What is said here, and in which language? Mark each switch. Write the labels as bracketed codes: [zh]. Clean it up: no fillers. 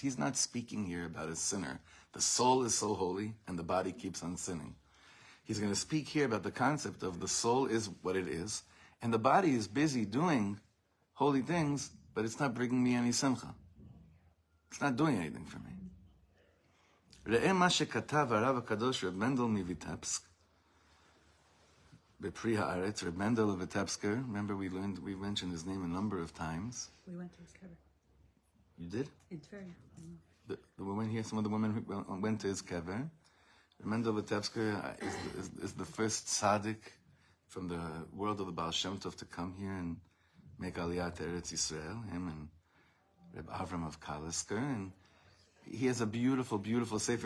[en] He's not speaking here about a sinner. The soul is so holy and the body keeps on sinning. He's going to speak here about the concept of the soul is what it is and the body is busy doing holy things, but it's not bringing me any simcha. It's not doing anything for me. [he] ראה מה שכתב הרב הקדוש רב מנדל מויטבסק בפרי הארץ, Reb Mendel of Vitebsk. [en] Remember we mentioned his name a number of times. We went to his kever. You did? In Tveria. the women here, some of the women who went to his kever. Mendel Vitebsker is the first tzaddik from the world of the Baal Shem Tov to come here and make Aliyah to Eretz Yisrael, him and Rav Avraham Tzvi Kluger, and he has a beautiful, beautiful sefer.